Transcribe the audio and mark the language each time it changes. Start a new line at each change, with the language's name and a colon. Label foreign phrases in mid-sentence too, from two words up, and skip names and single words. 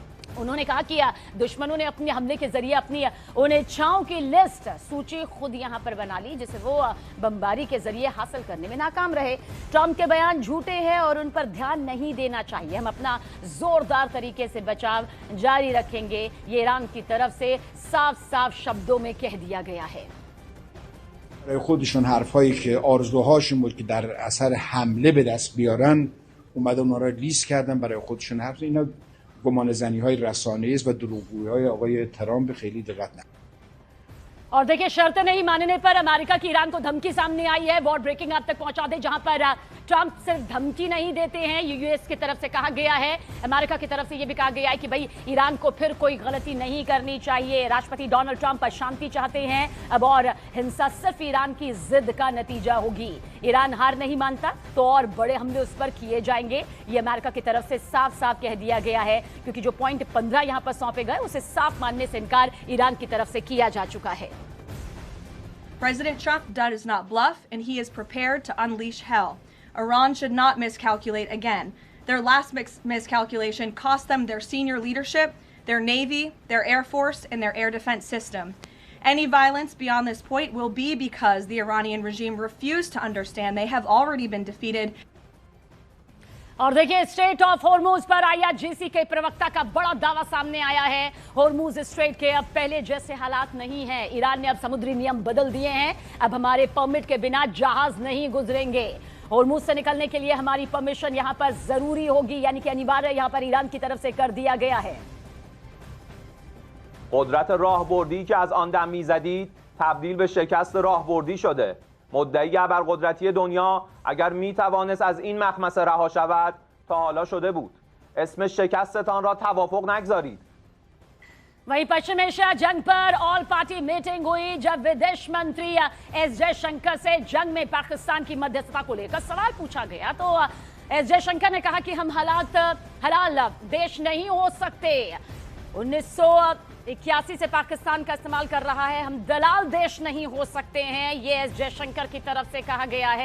Hindi: उन्होंने कहा कि दुश्मनों ने अपने हमले के जरिए अपनी उन इच्छाओं की लिस्ट सूची खुद यहां पर बना ली जिसे वो बमबारी के जरिए हासिल करने में नाकाम रहे। ट्रंप के बयान झूठे हैं और उन पर ध्यान नहीं देना चाहिए। हम अपना जोरदार तरीके से बचाव जारी रखेंगे, ये ईरान की तरफ से साफ साफ शब्दों में कह दिया गया है।
Persian: برای خودشون حرفایی که آرزوهاشون بود که در اثر حمله به دست بیارن اومدن اونا را لیست کردن برای خودشون. حرف اینا گمان زنی های رسانه‌ای است و دروغگویی های آقای ترامپ. خیلی دقت نکنید.
Hindi: और देखिए, शर्त नहीं मानने पर अमेरिका की ईरान को धमकी सामने आई है।
English: war breaking
Hindi: अब तक पहुंचा दे, जहां पर ट्रंप सिर्फ धमकी नहीं देते हैं, यूएस की तरफ से कहा गया है, अमेरिका की तरफ से यह भी कहा गया है कि भाई ईरान को फिर कोई गलती नहीं करनी चाहिए। राष्ट्रपति डोनाल्ड ट्रंप शांति चाहते हैं अब, और हिंसा सिर्फ ईरान की जिद का नतीजा होगी। ईरान हार नहीं मानता तो और बड़े हमले उस पर किए जाएंगे, ये अमेरिका की तरफ से साफ साफ कह दिया गया है, क्योंकि जो पॉइंट 15 यहां पर सौंपे गए उसे साफ मानने से इनकार ईरान की तरफ से किया जा चुका है।
English: President Trump does not bluff, and he is prepared to unleash hell. Iran should not miscalculate again. Their last miscalculation cost them their senior leadership, their Navy, their Air Force, and their air defense system. Any violence beyond this point will be because the Iranian regime refused to understand they have already been defeated.
Hindi: और देखिए, स्ट्रेट ऑफ होर्मुज पर आईआरजीसी के प्रवक्ता का बड़ा दावा सामने आया है। होर्मुज स्ट्रेट के अब पहले जैसे हालात नहीं हैं। ईरान ने अब समुद्री नियम बदल दिए हैं। अब हमारे परमिट के बिना जहाज नहीं गुजरेंगे। होर्मुज से निकलने के लिए हमारी परमिशन यहां पर जरूरी होगी, यानी कि अनिवार्य यहां पर ईरान की तरफ से कर दिया गया है।
Persian: قدرت راهبردی که از آن دم می‌زدید تبدیل به شکست راهبردی شده. مدعی ابرقدرتی دنیا اگر میتوانست از این مخمصه رها شود تا حالا شده بود. اسم شکستتان را توافق نگذارید.
Hindi: वहीं पश्चिम एशिया जंग पर
English: all party meeting
Hindi: हुई, जब विदेश मंत्री एस जयशंकर से जंग में पाकिस्तान की मध्यस्थता को लेकर सवाल पूछा गया तो एस जयशंकर ने कहा कि हम हलाल देश नहीं हो सकते। 1981 से पाकिस्तान का इस्तेमाल कर रहा है, हम दलाल देश नहीं हो सकते हैं, ये एस जयशंकर की तरफ से कहा गया है।